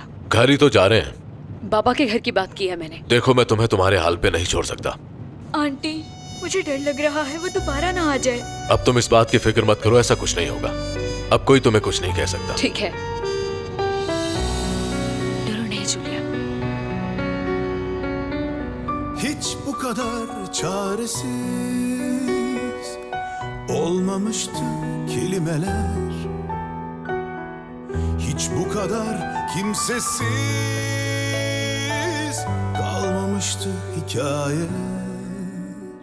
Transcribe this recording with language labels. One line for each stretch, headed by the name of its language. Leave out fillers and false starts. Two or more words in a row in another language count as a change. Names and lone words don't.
Hindi: घर ही तो जा रहे हैं। बाबा के घर की बात की है मैंने। देखो, मैं तुम्हें तुम्हारे हाल पे नहीं छोड़ सकता। आंटी, मुझे डर लग रहा है वो दोबारा ना आ जाए। अब तुम इस बात की फिक्र मत करो, ऐसा कुछ नहीं होगा। अब कोई तुम्हें कुछ नहीं कह सकता। ठीक है, डरो नहीं जूलिया।
Turkish: Hiç bu kadar çaresiz olmamıştı kelimeler. Hiç bu kadar kimsesiz kalmamıştı hikayeler.